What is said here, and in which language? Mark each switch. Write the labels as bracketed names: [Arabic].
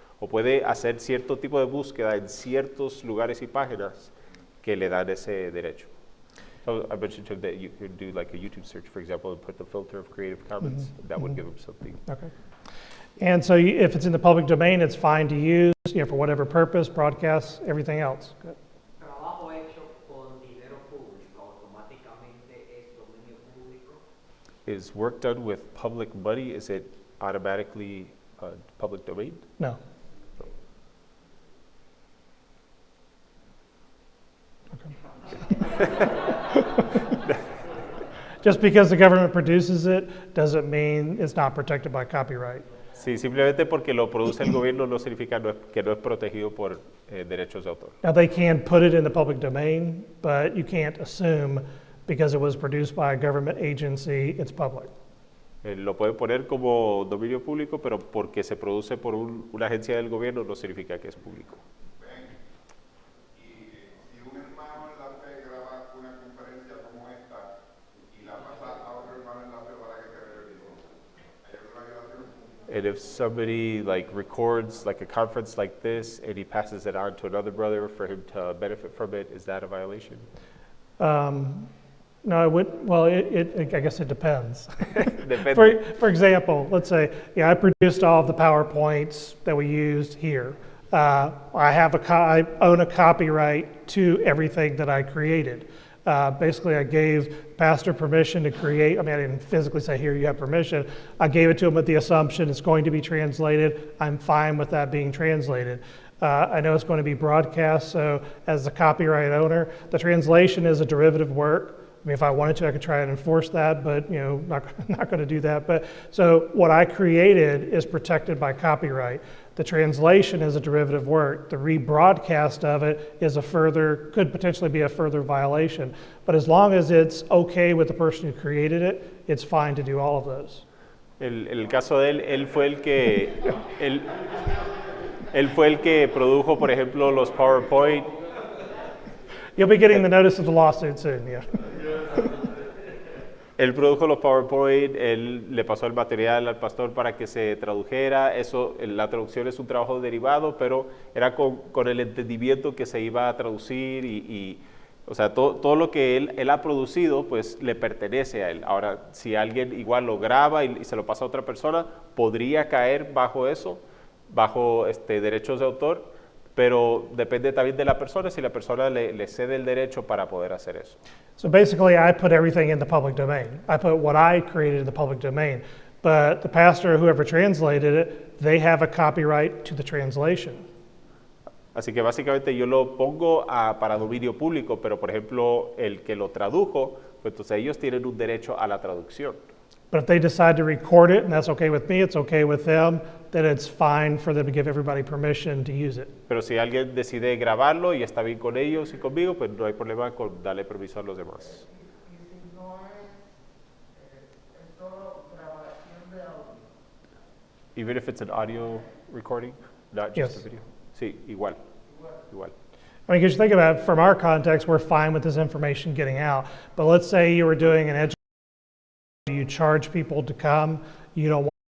[Spanish] O puede hacer cierto tipo de búsqueda en ciertos lugares y páginas que le dan ese derecho. [English] So I mentioned to him that you could do like a YouTube search, for example, and put the filter of Creative Commons. That would give him something. Okay. And so if it's in the public domain, it's fine to use, for whatever purpose, broadcast, everything else. Good. [Spanish] Trabajo hecho con dinero público, automáticamente es dominio público. [English] Is work done with public money, is it automatically public domain? No. Just because the government produces it doesn't mean it's not protected by copyright. [Spanish] Sí, simplemente porque lo produce el gobierno no significa que no es protegido por derechos de autor. [English] Now they can put it in the public domain, but you can't assume because it was produced by a government agency, it's public. Lo pueden poner como dominio público, pero porque se produce por una agencia del gobierno no significa que es público. [Spanish] Y si un hermano en la fe graba una conferencia como esta y la pasa a otro hermano en la fe para que quede el video, ¿hay alguna violación? [English] And if somebody like records like a conference like this and he passes it on to another brother for him to benefit from it, is that a violation? No, I would. Well, I guess it depends. [Spanish] Depende. [English] For example, let's say, I produced all of the PowerPoints that we used here. I own a copyright to everything that I created. Basically, I gave pastor permission to create. I didn't physically say, here, you have permission. I gave it to him with the assumption it's going to be translated. I'm fine with that being translated. I know it's going to be broadcast, so as the copyright owner, the translation is a derivative work. If I wanted to, I could try and enforce that, but not going to do that. But so what I created is protected by copyright. The translation is a derivative work. The rebroadcast of it is could potentially be a further violation. But as long as it's okay with the person who created it, it's fine to do all of those. [Spanish] El caso de él fue él fue el que produjo, por ejemplo, los PowerPoint. [English] You'll be getting the notice of the lawsuit soon, yeah. [Spanish] Él produjo los PowerPoint, él le pasó el material al pastor para que se tradujera. Eso, la traducción es un trabajo derivado, pero era con el entendimiento que se iba a traducir o sea, todo lo que él ha producido, pues le pertenece a él. Ahora, si alguien igual lo graba y se lo pasa a otra persona, podría caer bajo eso, bajo derechos de autor, pero depende también de la persona, si la persona le cede el derecho para poder hacer eso. [English] So basically, I put everything in the public domain. I put what I created in the public domain. But the pastor or whoever translated it, they have a copyright to the translation. [Spanish] Así que básicamente yo lo pongo para dominio público, pero por ejemplo, el que lo tradujo, pues entonces ellos tienen un derecho a la traducción. [English] But if they decide to record it, and that's okay with me, it's okay with them, then it's fine for them to give everybody permission to use it. [Spanish] Pero si alguien decide grabarlo y está bien con ellos y conmigo, pues no hay problema con darle permiso a los demás. Y si no es solo grabación de audio. [English] Even if it's an audio recording, not just a video. [Spanish] Sí, igual. Igual. [English] I mean, because you think about it, from our context, we're fine with this information getting out. But let's say you were doing an education, you charge people to come, you don't want